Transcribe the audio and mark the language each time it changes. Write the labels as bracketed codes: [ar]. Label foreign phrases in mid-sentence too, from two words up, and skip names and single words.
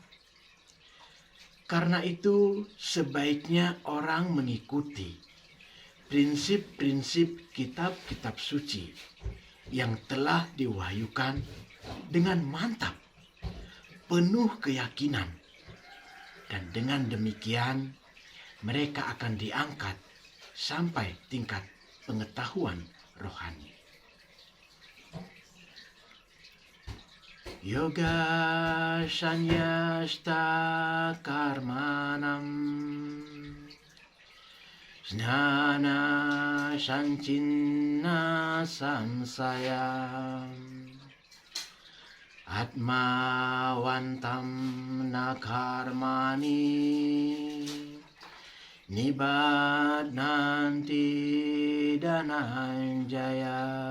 [id] Karena itu, sebaiknya orang mengikuti prinsip-prinsip kitab-kitab suci yang telah diwahyukan dengan mantap, penuh keyakinan, dan dengan demikian mereka akan diangkat sampai tingkat pengetahuan rohani. [sa] योग संन्यस्त कर्माणं ज्ञान संछिन्न संशयम् आत्मवन्तं न कर्माणि निबध्नन्ति धनञ्जय.